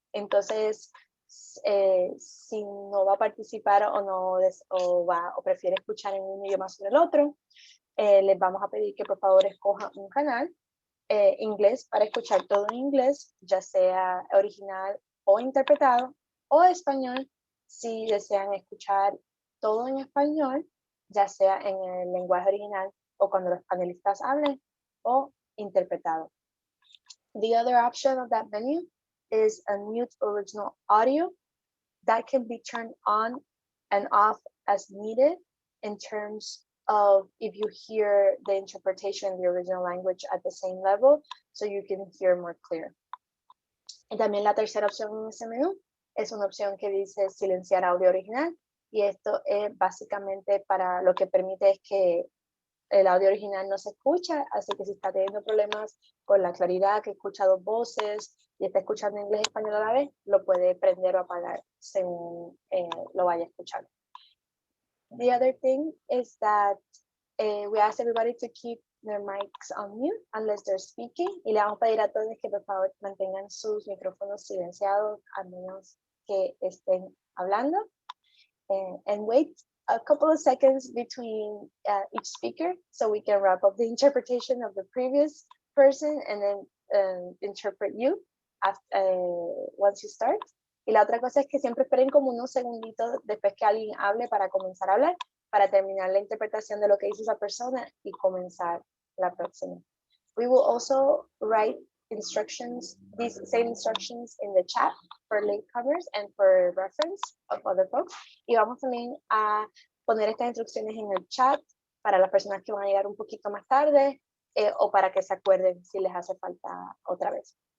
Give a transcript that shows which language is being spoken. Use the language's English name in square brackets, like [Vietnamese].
[Spanish] Entonces, si no va a participar o prefiere escuchar en un idioma sobre el otro, les vamos a pedir que por favor escojan un canal inglés para escuchar todo en inglés, ya sea original o interpretado, o español si desean escuchar todo en español, ya sea en el lenguaje original o cuando los panelistas hablen, o interpretado. [English] The other option of that menu is a mute original audio that can be turned on and off as needed in terms of if you hear the interpretation in the original language at the same level, so you can hear more clear. [Spanish] Y también la tercera opción en ese menú es una opción que dice silenciar audio original, y esto es básicamente para lo que permite es que el audio original no se escucha, así que si está teniendo problemas con la claridad, que escucha 2 voces y está escuchando inglés y español a la vez, lo puede prender o apagar según lo vaya a escuchar. [English] The other thing is that we ask everybody to keep their mics on mute unless they're speaking, [Spanish] y le vamos a pedir a todos que por favor mantengan sus micrófonos silenciados a menos que estén hablando, [English] and wait a couple of seconds between each speaker so we can wrap up the interpretation of the previous person and then interpret you after, once you start. [Spanish] Y la otra cosa es que siempre esperen como unos segunditos después que alguien hable para comenzar a hablar, para terminar la interpretación de lo que dice esa persona y comenzar la próxima. [English] We will also write instructions, these same instructions in the chat for latecomers and for reference of other folks. [Spanish] Y vamos también a poner estas instrucciones en el chat para las personas que van a llegar un poquito más tarde o para que se acuerden si les hace falta otra vez.